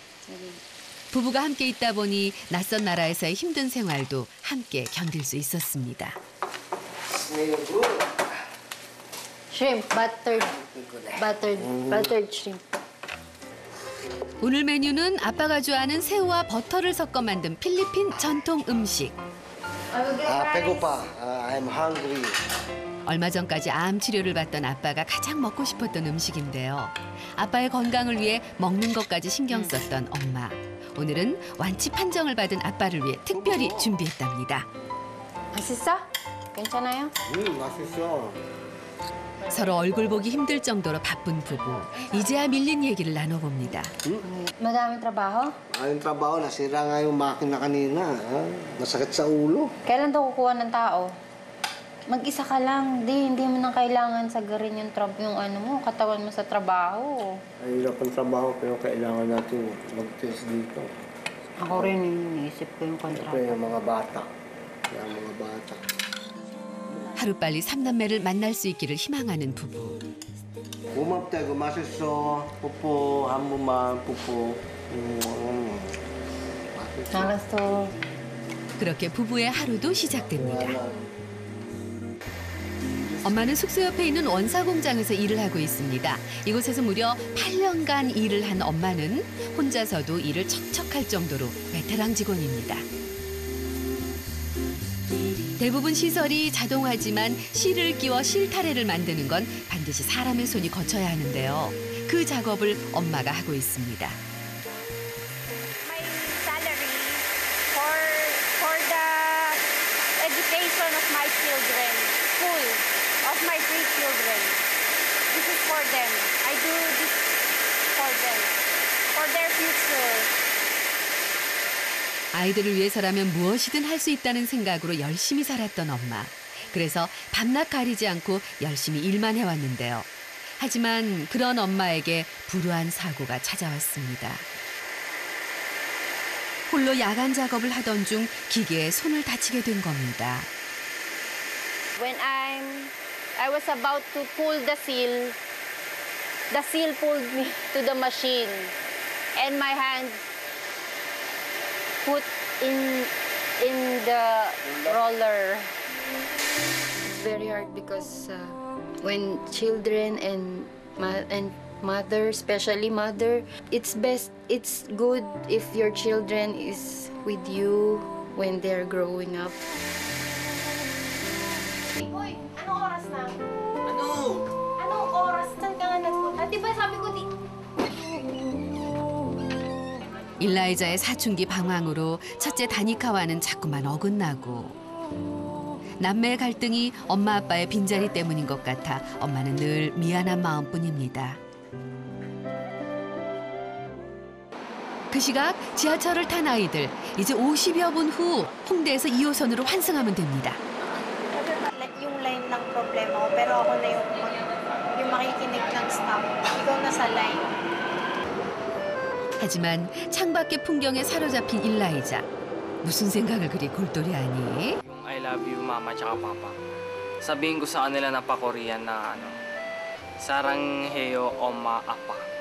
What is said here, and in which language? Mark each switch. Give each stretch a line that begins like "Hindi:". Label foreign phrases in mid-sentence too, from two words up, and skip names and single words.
Korean: 부부가 함께 있다 보니 낯선 나라에서의 힘든 생활도 함께 견딜 수 있었습니다.
English: Shrimp, buttered shrimp.
Korean: 오늘 메뉴는 아빠가 좋아하는 새우와 버터를 섞어 만든 필리핀 전통 음식. 배고파.
English: I'm hungry.
Korean: 얼마 전까지 암 치료를 받던 아빠가 가장 먹고 싶었던 음식인데요. 아빠의 건강을 위해 먹는 것까지 신경 썼던 엄마. 오늘은 완치 판정을 받은 아빠를 위해 특별히 준비했답니다. 맛있어? 괜찮아요? 맛있어. 서로 얼굴 보기 힘들 정도로 바쁜 부부. 이제야 밀린 얘기를 나눠봅니다.
Filipino: Madaming trabaho? Ang trabaho, nasira nga yung makina kanina. Masakit sa ulo. Kailan daw kukuha ng tao? Mag-isa ka lang. Hindi mo nang kailangan sagarin yung katawan mo sa trabaho. Ang hirap ang trabaho, pero kailangan natin mag-test dito. Ako rin iniisip ko yung kontrata. Siyempre, yung mga bata. Yung mga bata.
Korean: 하루빨리 삼남매를 만날 수 있기를 희망하는 부부. 고맙다, 이거 맛있어. 뽀뽀, 한 번만, 뽀뽀. 알았어. 그렇게 부부의 하루도 시작됩니다. 엄마는 숙소 옆에 있는 원사 공장에서 일을 하고 있습니다. 이곳에서 무려 8년간 일을 한 엄마는 혼자서도 일을 척척할 정도로 베테랑 직원입니다. 대부분 시설이 자동화지만 실을 끼워 실타래를 만드는 건 반드시 사람의 손이 거쳐야 하는데요. 그 작업을 엄마가 하고 있습니다.
English: My salary for the education of my children, school of my 3 children. This is for them. I do this for them, for their future.
Korean: 아이들을 위해서라면 무엇이든 할 수 있다는 생각으로 열심히 살았던 엄마. 그래서 밤낮 가리지 않고 열심히 일만 해왔는데요. 하지만 그런 엄마에게 불우한 사고가 찾아왔습니다. 홀로 야간 작업을 하던 중 기계에 손을 다치게 된 겁니다.
English: When I was about to pull the seal pulled me to the machine, and my hand put in the roller. It's very hard because when children and mother, especially mother, it's good if your children is with you when they're growing up.
Filipino: Hoy, anong oras na? Ano? Anong oras? Saan ka nga nagpunta? Di ba sabi ko
Korean: 일라이자의 사춘기 방황으로 첫째 다니카와는 자꾸만 어긋나고 남매의 갈등이 엄마 아빠의 빈자리 때문인 것 같아 엄마는 늘 미안한 마음뿐입니다. 그 시각 지하철을 탄 아이들 이제 50여 분 후 홍대에서 2호선으로 환승하면 됩니다.
Filipino: yung line ng problema ko, pero ako na yung makikinig ng stop. Ikaw na sa line.
Korean: 하지만 창밖의 풍경에 사로잡힌 일라이자. 무슨 생각을 그리 골똘히하니?
Filipino: Yung
English: I love you,
Filipino: mama tsaka papa. Sabihin ko sa kanila na pa-Korean na
Korean: 사랑해요, 엄마, 아빠.